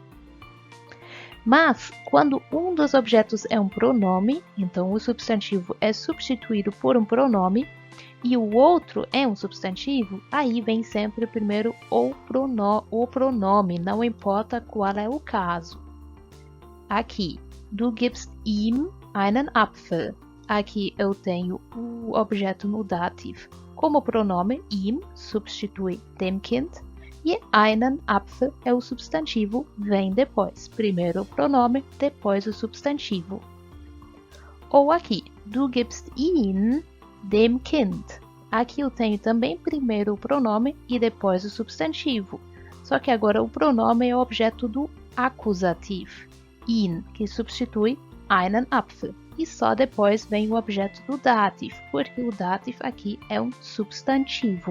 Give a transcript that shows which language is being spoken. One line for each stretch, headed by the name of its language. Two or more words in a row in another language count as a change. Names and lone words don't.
Portuguese: Mas, quando um dos objetos é um pronome, então o substantivo é substituído por um pronome, e o outro é um substantivo, aí vem sempre primeiro o pronome, não importa qual é o caso. Aqui,
German: du gibst ihm einen Apfel.
Portuguese: Aqui eu tenho o objeto no dativo. Como pronome, ihm substitui
German: dem Kind
Portuguese: e
German: einen Apfel
Portuguese: é o substantivo, vem depois. Primeiro o pronome, depois o substantivo. Ou aqui,
German: du gibst ihn dem Kind.
Portuguese: Aqui eu tenho também primeiro o pronome e depois o substantivo. Só que agora o pronome é o objeto do acusativo. Ihn, que substitui
German: einen Apfel.
Portuguese: E só depois vem o objeto do dativ, porque o dativ aqui é um substantivo.